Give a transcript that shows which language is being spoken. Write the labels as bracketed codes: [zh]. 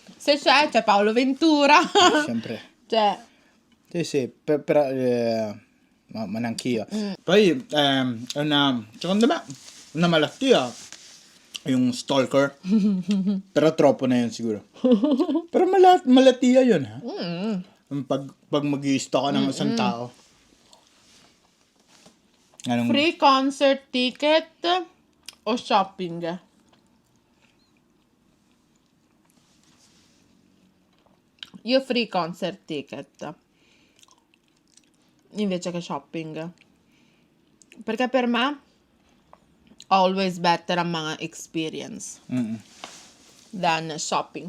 [it] Se c'è Paolo Ventura. sempre. Cioè, Sì, però ma neanch'io. Poi secondo me una malattia yung stalker. Però troppo [tl] na yun siguro. Pero malattia yun, ha? Pag mag-i-stalk ka ng isang tao. [en] free concert ticket o shopping? [it] Io [en] free concert ticket [it] invece che shopping. Perché per me [en] always better [tl] ang mga [en] experience than shopping.